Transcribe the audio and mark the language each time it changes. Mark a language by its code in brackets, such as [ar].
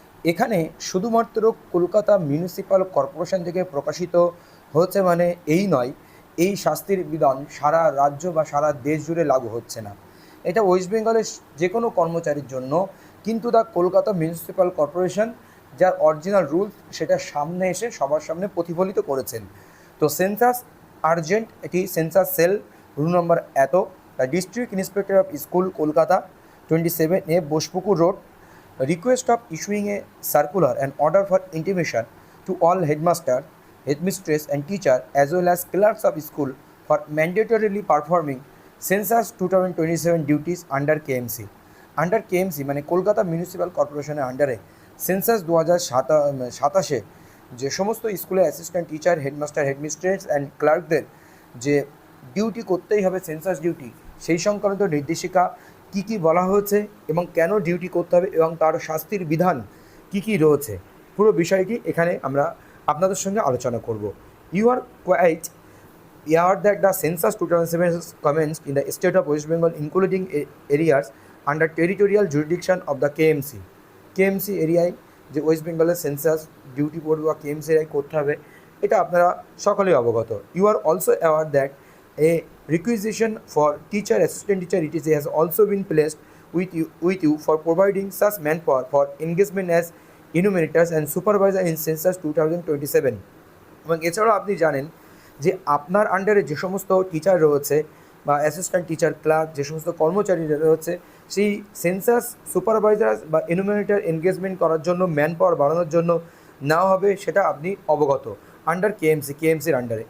[bn] এখানে শুধুমাত্র Kolkata municipal corporation থেকে প্রকাশিত হচ্ছে মানে এই নয়, এই শাস্তির বিধান সারা রাজ্য বা সারা দেশ জুড়ে লাগু হচ্ছে না। এটা ওয়েস্ট বেঙ্গলের যে কোনো কর্মচারীর জন্য, কিন্তু দ্য কলকাতা মিউনিসিপ্যাল কর্পোরেশন যার অরিজিনাল রুলস সেটা সামনে এসে সবার সামনে প্রতিফলিত করেছেন। তো সেন্সাস আর্জেন্ট, এটি সেন্সাস সেল, রুল নম্বর এত, [en] The district inspector of school Kolkata 27A Boshpukur Road, request of issuing a circular and order for intimation to all headmaster, headmistress and teacher as well as clerks of school for mandatorily performing census 2027 duties under KMC. [bn] Under KMC মানে Kolkata municipal কর্পোরেশনের আন্ডারে census 2027 যে সমস্ত স্কুলে assistant teacher, headmaster, headmistress and ক্লার্কদের যে duty করতেই হবে census duty, সেই সংক্রান্ত নির্দেশিকা কী কী বলা হয়েছে এবং কেন ডিউটি করতে হবে এবং তার শাস্তির বিধান কী কী রয়েছে, পুরো বিষয়টি এখানে আমরা আপনাদের সঙ্গে আলোচনা করব। [en] You are quite aware that the census 2007 commenced in the state of West Bengal including areas under territorial jurisdiction of the KMC. [bn] KMC এরিয়ায় যে ওয়েস্ট বেঙ্গলের সেন্সাস ডিউটি পড়বে বা KMC এরিয়ায় করতে হবে, এটা আপনারা সকলেই অবগত। [en] You are also aware that a requisition for teacher, assistant teacher etc. has also been placed with you for providing such manpower for engagement as enumerators and supervisor in census 2027. [bn] এবং এছাড়াও আপনি জানেন যে আপনার আন্ডারে যে সমস্ত টিচার রয়েছে বা অ্যাসিস্ট্যান্ট টিচার, ক্লার্ক, যে সমস্ত কর্মচারীরা রয়েছে, সেই সেন্সাস সুপারভাইজার বা এনুমিনেটর এনগেজমেন্ট করার জন্য ম্যান পাওয়ার বাড়ানোর জন্য নেওয়া হবে, সেটা আপনি অবগত আন্ডার কেএমসির আন্ডারে।